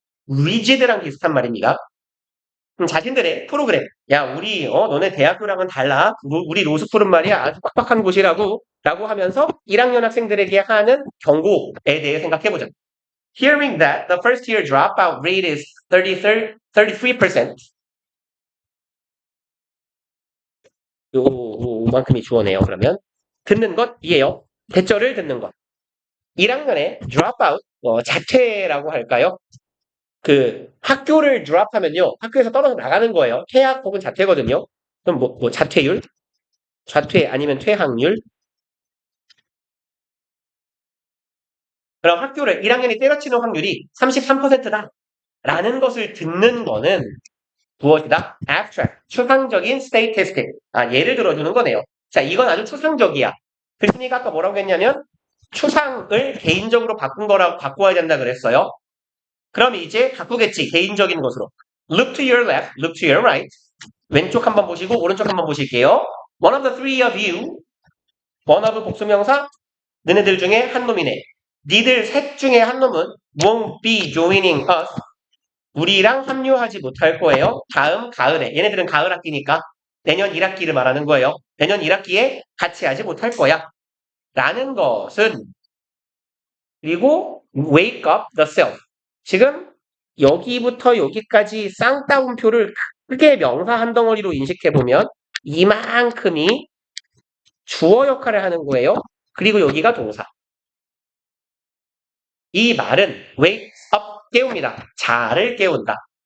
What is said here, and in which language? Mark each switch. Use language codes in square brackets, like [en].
[ko] rigid랑 비슷한 말입니다. 자신들의 프로그램, 야 우리 너네 대학교랑은 달라. 우리 로스쿨은 말이야 아주 빡빡한 곳이라고 라고 하면서 1학년 학생들에게 하는 경고에 대해 생각해보자. [en] Hearing that the first year dropout rate is 33%. [ko] 요만큼이 주어네요. 그러면 듣는 것이에요. 대절을 듣는 것. 1학년에 dropout, 자퇴라고 할까요? 그 학교를 드랍하면요, 학교에서 떨어져 나가는 거예요. 퇴학 혹은 자퇴거든요. 그럼 뭐 자퇴율, 자퇴 아니면 퇴학률. 그럼 학교를 1학년이 때려치는 확률이 33%다. 라는 것을 듣는 거는 무엇이다? abstract, 추상적인 statistic. 예를 들어주는 거네요. 자, 이건 아주 추상적이야. 글쓴이가 아까 뭐라고 했냐면 추상을 개인적으로 바꿔야 된다 그랬어요. 그럼 이제 바꾸겠지. 개인적인 것으로. [en] Look to your left, look to your right. [ko] 왼쪽 한번 보시고 오른쪽 한번 보실게요. [en] One of the three of you. one of [ko] 복수명사. 너네들 중에 한 놈이네. 니들 셋 중에 한 놈은 [en] won't be joining us. [ko] 우리랑 합류하지 못할 거예요. 다음 가을에. 얘네들은 가을 학기니까 내년 1학기를 말하는 거예요. 내년 1학기에 같이 하지 못할 거야. 라는 것은 그리고 [en] wake up the self. [ko] 지금 여기부터 여기까지 쌍따옴표를 크게 명사 한 덩어리로 인식해보면 이만큼이 주어 역할을 하는 거예요. 그리고 여기가 동사. 이 말은 wake up, 깨웁니다. 자를 깨운다.